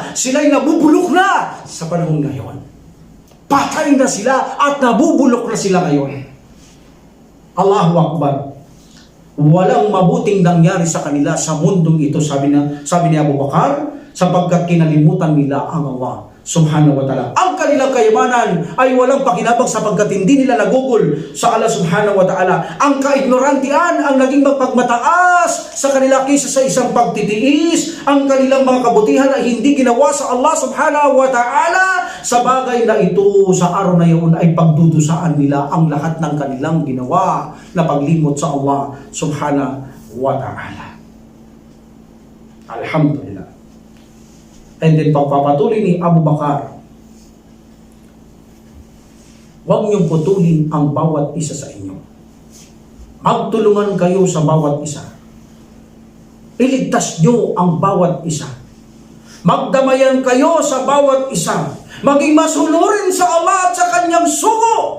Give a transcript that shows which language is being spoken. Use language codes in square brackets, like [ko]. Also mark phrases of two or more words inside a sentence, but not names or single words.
[tl] Sila'y nabubulok na sa panahon ngayon. Patay na sila at nabubulok na sila ngayon. [ar] الله أكبر. [tl] Walang mabuting nangyari sa kanila sa mundong ito, sabi ni Abu Bakar, sapagkat kinalimutan nila ang Allah [ar] سبحانه وتعالى. [tl] Ang kanilang kayamanan ay walang pakinabang sapagkat hindi nila nagugol sa Allah [ar] سبحانه وتعالى. [tl] Ang kaignorantian ang naging magpagmataas sa kanila kaysa sa isang pagtitiis. Ang kanilang mga kabutihan ay hindi ginawa sa Allah [ar] سبحانه وتعالى. [tl] Sa bagay na ito, sa araw na yun ay pagdudusaan nila ang lahat ng kanilang ginawa na paglimot sa Allah [ar] سبحانه وتعالى. [tl] Alhamdulillah. [en] And then [tl] pagpapatuloy ni Abu Bakar, huwag niyong putulin ang bawat isa sa inyo. Magtulungan kayo sa bawat isa. Iligtas niyo ang bawat isa. Magdamayan kayo sa bawat isa. Maging masunurin sa Allah at sa kanyang sugo.